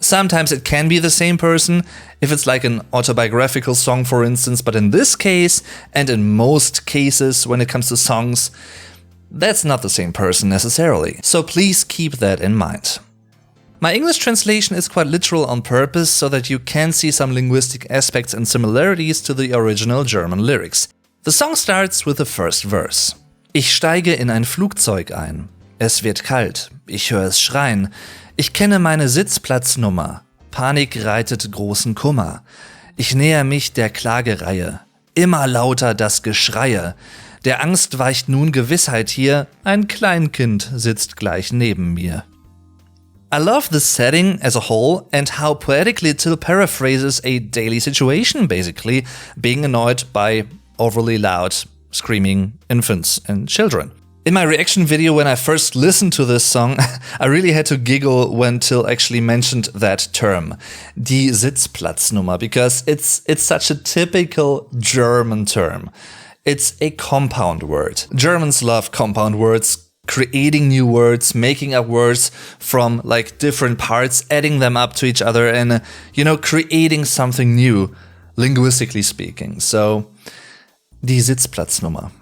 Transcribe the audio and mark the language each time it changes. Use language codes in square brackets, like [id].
[en] Sometimes it can be the same person, if it's like an autobiographical song, for instance, but in this case, and in most cases when it comes to songs, that's not the same person necessarily. So please keep that in mind. My English translation is quite literal on purpose, so that you can see some linguistic aspects and similarities to the original German lyrics. The song starts with the first verse. [de] Ich steige in ein Flugzeug ein. Es wird kalt, ich höre es schreien, ich kenne meine Sitzplatznummer, Panik reitet großen Kummer, ich näher mich der Klagereihe, immer lauter das Geschreie, der Angst weicht nun Gewissheit hier, ein Kleinkind sitzt gleich neben mir. [en] I love this setting as a whole and how poetically it still paraphrases a daily situation, basically, being annoyed by overly loud, screaming infants and children. In my reaction video when I first listened to this song, I really had to giggle when Till actually mentioned that term, die Sitzplatznummer, because it's such a typical German term. It's a compound word. Germans love compound words, creating new words, making up words from like different parts, adding them up to each other and, you know, creating something new, linguistically speaking. So, die Sitzplatznummer.